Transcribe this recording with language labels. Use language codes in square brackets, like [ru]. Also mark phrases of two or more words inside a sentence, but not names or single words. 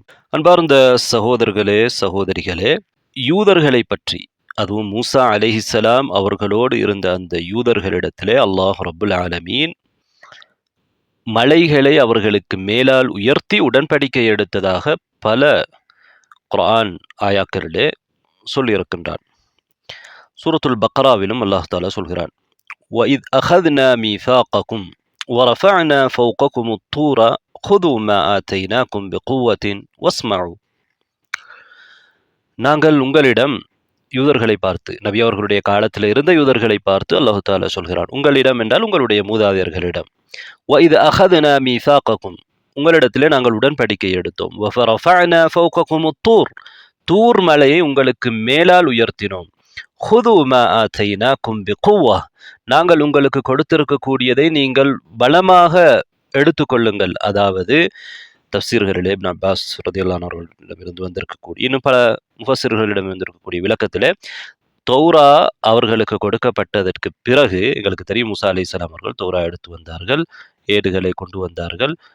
[ta] அன்பார்ந்த சகோதரர்களே, சகோதரிகளே, யூதர்களை பற்றி, அதுவும் மூசா அலைஹிஸ்ஸலாம் அவர்களோடு இருந்த அந்த யூதர்களிடத்திலே அல்லாஹ் [ar] رب العالمين [ta] மலைகளை அவர்களுக்கு மேலால் உயர்த்தி உடன்படிக்கை எடுத்ததாக பல குர்ஆன் ஆயாக்களிலே சொல்லியிருக்கின்றான். சூரத்துல் பக்ராவிலும் அல்லாஹ் தஆலா சொல்கிறான், [ar] وَإِذْ أَخَذْنَا مِيثَاقَكُمْ وَرَفَعْنَا فَوْقَكُمُ الطُّورَ خُذُوا مَا آتَيْنَاكُمْ بِقُوَّةٍ وَاسْمَعُوا. [ta] நாங்கள் உங்களிடம், யூதர்களை பார்த்து, நபி அவர்களுடைய காலத்தில் இருந்த யூதர்களை பார்த்து அல்லாஹ் தஆலா சொல்கிறான், உங்களிடம் என்றால் உங்களுடைய மூதாதையர்களிடம். [ar] وَإِذْ أَخَذْنَا مِيثَاقَكُمْ, [ta] உங்களிடத்திலே நாங்கள் உடன்படிக்கை எடுத்தோம். [ar] وَرَفَعْنَا فَوْقَكُمُ الطُّورَ, [ta] தூர் மலையை உங்களுக்கு மேலால் உயர்த்தினோம். [ar] خُذُوا مَا آتَيْنَاكُمْ بِقُوَّةٍ, [ta] நாங்கள் உங்களுக்கு கொடுத்திருக்கக்கூடியதை நீங்கள் பலமாக எடுத்துக்கொள்ளுங்கள். அதாவது தஃசீர்களிலே இப்னு அப்பாஸ் [ar] رضي الله عنه [ta] அவர்களிடமிருந்து வந்திருக்கக்கூடிய, இன்னும் பல முஃபஸ்ஸிர்களிடம் வந்திருக்கக்கூடிய விளக்கத்திலே, தௌரா அவர்களுக்கு கொடுக்கப்பட்டதற்கு பிறகு, எங்களுக்கு தெரியும் மூசா அலைஹிஸ்ஸலாம் அவர்கள் தௌரா எடுத்து வந்தார்கள், ஏடுகளை கொண்டு வந்தார்கள்.